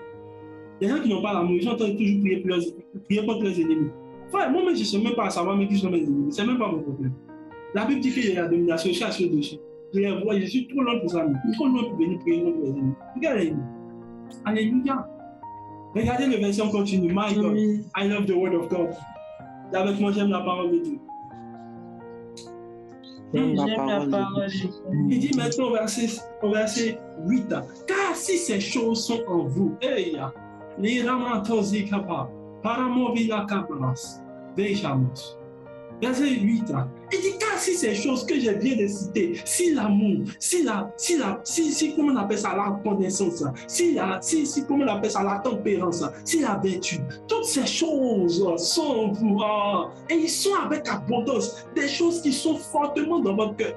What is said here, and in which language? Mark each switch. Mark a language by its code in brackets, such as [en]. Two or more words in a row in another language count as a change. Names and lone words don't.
[fr] Les gens qui n'ont pas l'amour, ils sont en train de toujours prier contre leurs ennemis. Frère, moi-même, je ne sais même pas savoir mais qui sont mes ennemis. Ce n'est même pas mon problème. La Bible dit qu'il y a la domination, je suis assis dessus. Je les vois, je suis trop loin pour ça. Trop loin pour venir prier contre les ennemis. Regardez. Alléluia. Regardez le verset, on continue. [en] My God, I love the word of God. [fr] Et avec moi, j'aime la parole de Dieu. J'aime la parole. Il dit maintenant au verset 8. Car si ces choses sont en vous, les ramantosi kapa, paramovila kapalas, vejamos. Verset 8. Il dit car si ces choses que je viens de citer, si l'amour, si comment on appelle ça, la connaissance, si comment on appelle ça, la tempérance, si la vertu, toutes ces choses sont en vous, et ils sont avec abondance, des choses qui sont fortement dans votre cœur.